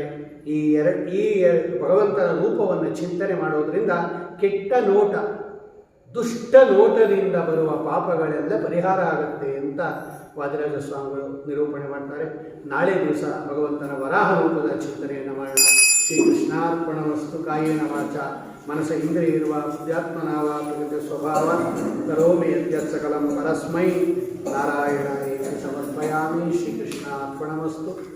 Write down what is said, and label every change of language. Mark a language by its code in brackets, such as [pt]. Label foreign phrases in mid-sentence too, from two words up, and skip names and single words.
[kn] ಈ ಭಗವಂತನ ರೂಪವನ್ನು ಚಿಂತನೆ ಮಾಡೋದ್ರಿಂದ ಕೆಟ್ಟ ನೋಟ, ದುಷ್ಟ ನೋಟದಿಂದ ಬರುವ ಪಾಪಗಳೆಲ್ಲ ಪರಿಹಾರ ಆಗುತ್ತೆ ಅಂತ ವಾದಿರಾಜ ಸ್ವಾಮಿಗಳು ನಿರೂಪಣೆ ಮಾಡ್ತಾರೆ. ನಾಳೆ ದಿವಸ ಭಗವಂತನ ವರಾಹ ರೂಪದ ಚಿಂತನೆಯನ್ನು ಮಾಡೋಣ. ಶ್ರೀಕೃಷ್ಣಾರ್ಪಣಮಸ್ತು. [sa] ಕಾಯೇನ ವಾಚ ಮನಸ ಇಂದ್ರಿಯಿರುವ ಬುದ್ಧಾತ್ಮನಾವ ಪ್ರಕೃತಿ ಸ್ವಭಾವ ಕರೋಮಿ ಯದ್ಯತ್ ಸಕಲಂ ಪರಸ್ಮೈ ನಾರಾಯಣಾಯ ಸಮರ್ಪಯಾಮಿ. ಶ್ರೀಕೃಷ್ಣಾರ್ಪಣಮಸ್ತು.